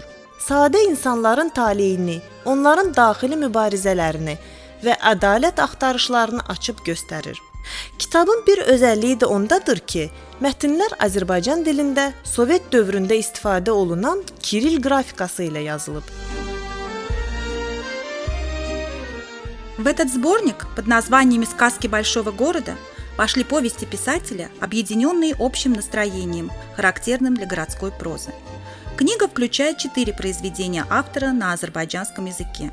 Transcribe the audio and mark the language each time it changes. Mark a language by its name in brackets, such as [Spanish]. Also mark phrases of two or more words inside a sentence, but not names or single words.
[Azerbaijani] Sadə insanların taleyini, onların daxili mübarizələrini və ədalət axtarışlarını açıb göstərir. Kitabın bir özəlliyi də ondadır ki, mətnlər Azərbaycan dilində Sovet dövründə istifadə olunan Kiril qrafikası ilə yazılıb. [Russian] В этот сборник под названиями «Сказки большого города» вошли повести писателя, объединенные общим настроением, характерным для городской прозы. Книга включает 4 произведения автора на азербайджанском языке.